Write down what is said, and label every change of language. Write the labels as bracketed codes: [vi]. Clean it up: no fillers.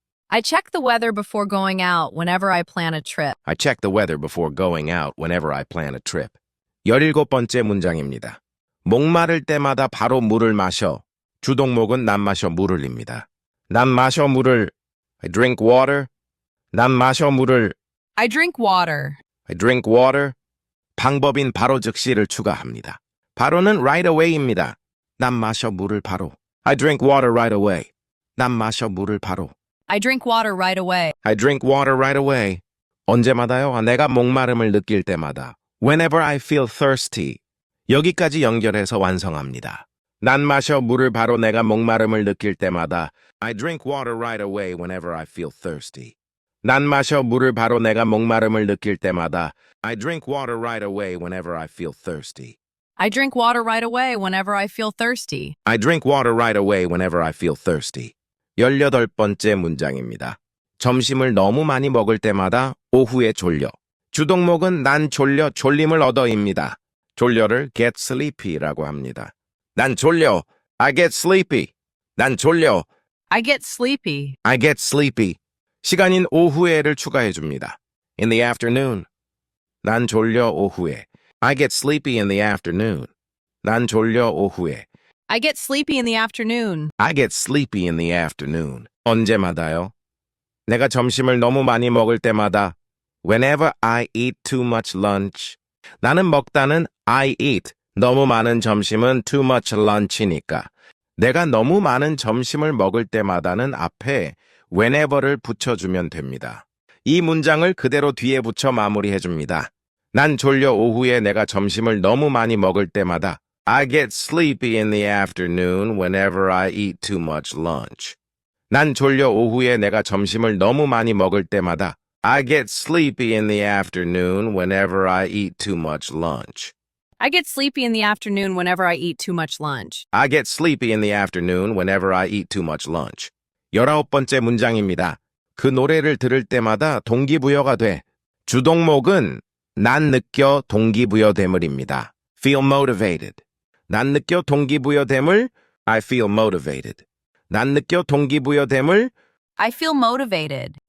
[en] I check the weather before going out whenever I plan a trip. I check the weather before going out whenever I plan a trip. [ko] 17번째 문장입니다. 목마를 때마다 바로 물을 마셔. 주동목은 난 마셔 물을입니다. 난 마셔 물을 [en] I drink water. [ko] 난 마셔 물을 [en] I drink water. I drink water. [ko] 방법인 바로 즉시를 추가합니다. 바로는 [en] right away [ko] 입니다. 난 마셔 물을 바로. [en] I drink water right away. [ko] 난 마셔 물을 바로. [en] I drink water right away. I drink water right away. [ko] 언제마다요? 내가 목마름을 느낄 때마다. [en] Whenever I feel thirsty. [ko] 여기까지 연결해서 완성합니다. 난 마셔 물을 바로 내가 목마름을 느낄 때마다. [en] I drink water right away whenever I feel thirsty. [ko] 난 마셔 물을 바로 내가 목마름을 느낄 때마다. [en] I drink water right away whenever I feel thirsty. I drink water right away whenever I feel thirsty. I drink water right away whenever I feel thirsty. [ko] 18번째 문장입니다. 점심을 너무 많이 먹을 때마다 오후에 졸려. 주동목은 난 졸려 졸림을 얻어입니다. 졸려를 [en] get sleepy [ko] 라고 합니다. 난 졸려. [en] I get sleepy. [ko] 난 졸려. [en] I get sleepy. I get sleepy. [ko] 시간인 오후에를 추가해 줍니다. [en] In the afternoon. [ko] 난 졸려 오후에. [en] I get sleepy in the afternoon. [ko] 난 졸려 오후에. [en] I get sleepy in the afternoon. I get sleepy in the afternoon. [ko] 언제마다요? 내가 점심을 너무 많이 먹을 때마다 [en] whenever I eat too much lunch. [ko] 나는 먹다는 [en] I eat. [ko] 너무 많은 점심은 [en] too much lunch [ko] 니까. 내가 너무 많은 점심을 먹을 때마다는 앞에 whenever를 붙여주면 됩니다. 이 문장을 그대로 뒤에 붙여 마무리해줍니다. 난 졸려 오후에 내가 점심을 너무 많이 먹을 때마다 [en] I get sleepy in the afternoon whenever I eat too much lunch. [ko] 난 졸려 오후에 내가 점심을 너무 많이 먹을 때마다 [en] I get sleepy in the afternoon whenever I eat too much lunch. I get sleepy in the afternoon whenever I eat too much lunch. I get sleepy in the afternoon whenever I eat too much lunch. [ko] 19번째 문장입니다. 그 노래를 들을 때마다 동기부여가 돼. 주동목은 난 느껴 동기부여됨을입니다. [en] Feel motivated. [ko] 난 느껴 동기부여됨을 [en] I feel motivated. [ko] 난 느껴 동기부여됨을 [en] I feel motivated.